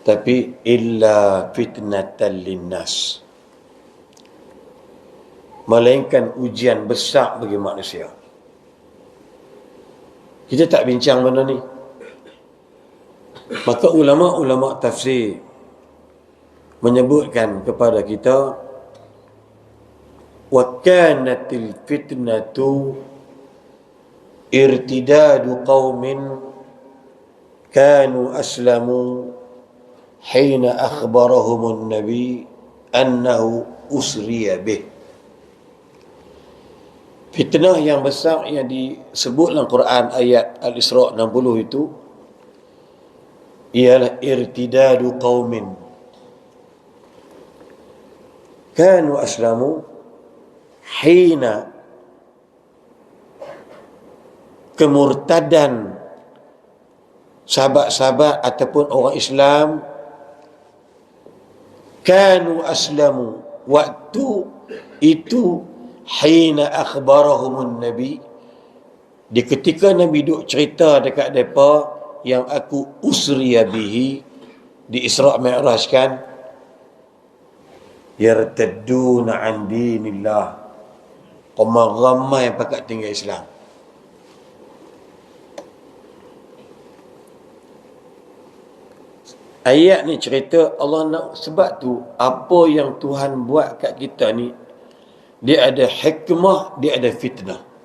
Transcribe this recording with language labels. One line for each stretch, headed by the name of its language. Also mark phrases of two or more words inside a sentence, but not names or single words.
Malay: Tapi
Arabic: إلا فتنة للناس,
Malay: melainkan ujian besar bagi manusia. Kita tak bincang benda ni. Maka ulama-ulama tafsir menyebutkan kepada kita,
Arabic: وكانت الفتنة ارتداد قوم كانوا أسلموا حين أخبرهم النبي أنه أسري به.
Malay: Fitnah yang besar yang disebut dalam Quran ayat Al-Isra 60 itu ialah
Arabic: ارتداد قوم كانوا أسلموا حين,
Malay: kemurtadan sahabat-sahabat ataupun orang Islam,
Arabic: كانوا أسلموا,
Malay: waktu itu,
Arabic: حين أخبرهم النبي,
Malay: di ketika Nabi duk cerita dekat mereka yang aku
Arabic: أسري به,
Malay: di Isra' Mi'raj kan,
Arabic: يرتدون عن دين الله,
Malay: ramai yang pakat tinggal Islam. Ayat ni cerita Allah nak, sebab tu apa yang Tuhan buat kat kita ni, dia ada hikmah, dia ada fitnah.